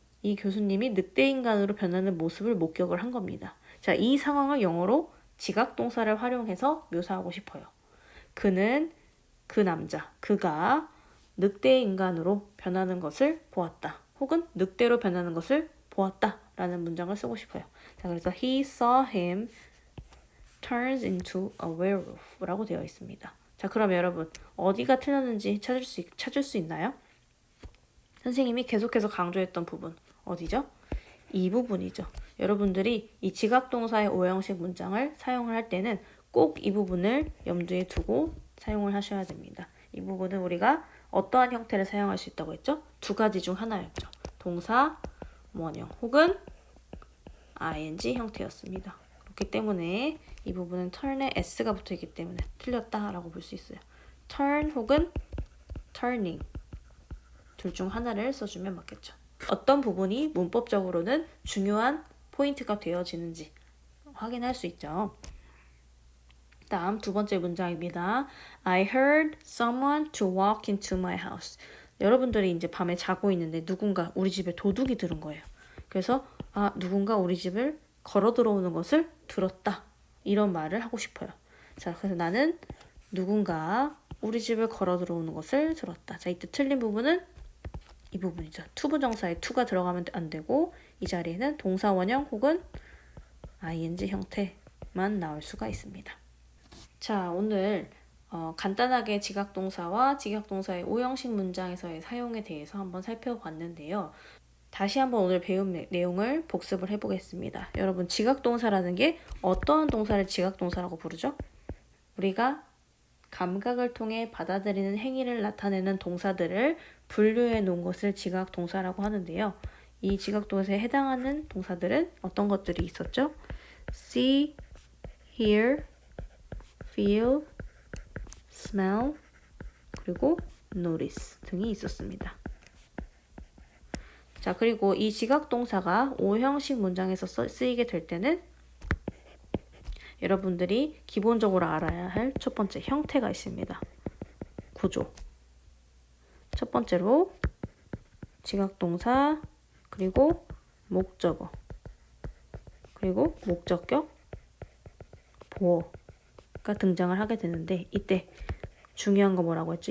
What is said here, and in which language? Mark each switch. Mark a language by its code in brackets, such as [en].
[ko] 이 교수님이 늑대인간으로 변하는 모습을 목격을 한 겁니다. 자, 이 상황을 영어로 지각동사를 활용해서 묘사하고 싶어요. 그는, 그 남자, 그가 늑대인간으로 변하는 것을 보았다. 혹은 늑대로 변하는 것을 보았다. 라는 문장을 쓰고 싶어요. 자, 그래서 he saw him turns into a werewolf 라고 되어 있습니다. 자, 그럼 여러분 어디가 틀렸는지 찾을 수 있나요? 선생님이 계속해서 강조했던 부분 어디죠? 이 부분이죠. 여러분들이 이 지각동사의 오형식 문장을 사용을 할 때는 꼭 이 부분을 염두에 두고 사용을 하셔야 됩니다. 이 부분은 우리가 어떠한 형태를 사용할 수 있다고 했죠? 두 가지 중 하나였죠. 동사, 원형 혹은 ing 형태였습니다. 그렇기 때문에 이 부분은 turn에 s가 붙어있기 때문에 틀렸다라고 볼 수 있어요. turn 혹은 turning 둘 중 하나를 써주면 맞겠죠. 어떤 부분이 문법적으로는 중요한 포인트가 되어지는지 확인할 수 있죠. 다음 두 번째 문장입니다. [en] I heard someone to walk into my house. [ko] 여러분들이 이제 밤에 자고 있는데 누군가 우리 집에 도둑이 들은 거예요. 그래서 누군가 우리 집을 걸어 들어오는 것을 들었다. 이런 말을 하고 싶어요. 자, 그래서 나는 누군가 우리 집을 걸어 들어오는 것을 들었다. 자, 이때 틀린 부분은 이 부분이죠. 투부정사에 to가 들어가면 안 되고 이 자리에는 동사 원형 혹은 ing 형태만 나올 수가 있습니다. 자, 오늘 간단하게 지각동사와 지각동사의 오형식 문장에서의 사용에 대해서 한번 살펴봤는데요. 다시 한번 오늘 배운 내용을 복습을 해보겠습니다. 여러분, 지각동사라는 게 어떠한 동사를 지각동사라고 부르죠? 우리가 감각을 통해 받아들이는 행위를 나타내는 동사들을 분류해 놓은 것을 지각동사라고 하는데요. 이 지각동사에 해당하는 동사들은 어떤 것들이 있었죠? see, hear, feel, smell, 그리고 notice 등이 있었습니다. 자, 그리고 이 지각동사가 오형식 문장에서 쓰이게 될 때는 여러분들이 기본적으로 알아야 할 첫 번째 형태가 있습니다. 구조. 첫 번째로 지각동사, 그리고 목적어, 그리고 목적격, 보어가 등장을 하게 되는데 이때 중요한 거 뭐라고 했죠?